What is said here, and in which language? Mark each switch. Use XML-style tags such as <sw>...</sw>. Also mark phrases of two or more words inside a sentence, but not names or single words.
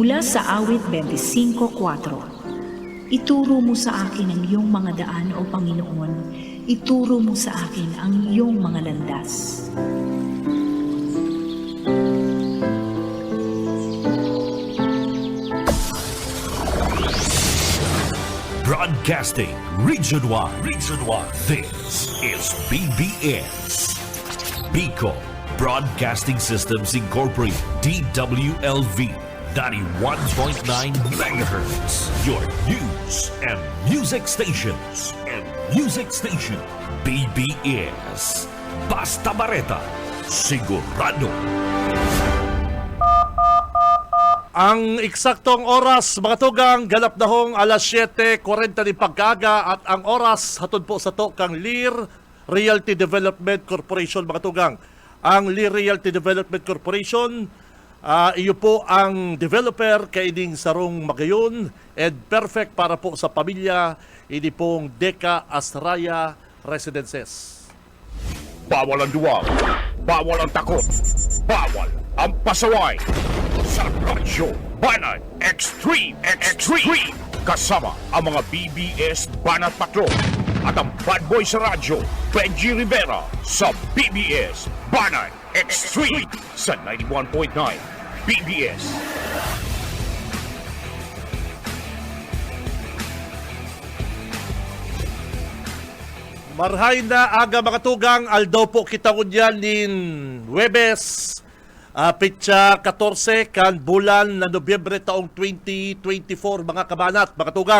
<tl>sa awit 25:4. Ituro mo sa akin ang iyong mga daan, O Panginoon. Ituro mo sa akin ang iyong mga landas.</tl> <en>Broadcasting Region 1. This is BBS. Bicol Broadcasting Systems Incorporated. DWLV 91.9 MHz. Your news and music stations.</en> <bik>BBS. Basta Bareta. Sigurado. Ang eksaktong oras, mga tugang, ganap na hong alas 7:40 ng pagkaga at ang oras hatod po sa to kang Lear Realty Development Corporation, mga tugang. Ang Lear Realty Development Corporation, iyo po ang developer kaining sarong magayon</bik> <en>and perfect</en> <bik>para po sa pamilya, ini pong Deca Astraya Residences.</bik> <tl>Bawal ang duwag, bawal ang takot, bawal ang pasaway. Sa Radyo Banat Extreme kasama ang mga BBS Banat Patrol at ang</tl> <en>bad boy</en> <tl>sa radyo, Benji Rivera sa BBS Banat Extreme sa 91.9 BBS.</tl> <bik>Marhay na aga, mga tugang, aldaw po kita kunyan nin Huwebes, pitsa 14 kan bulan na Nobyembre taong 2024, mga kabanat, mga tugang.</bik>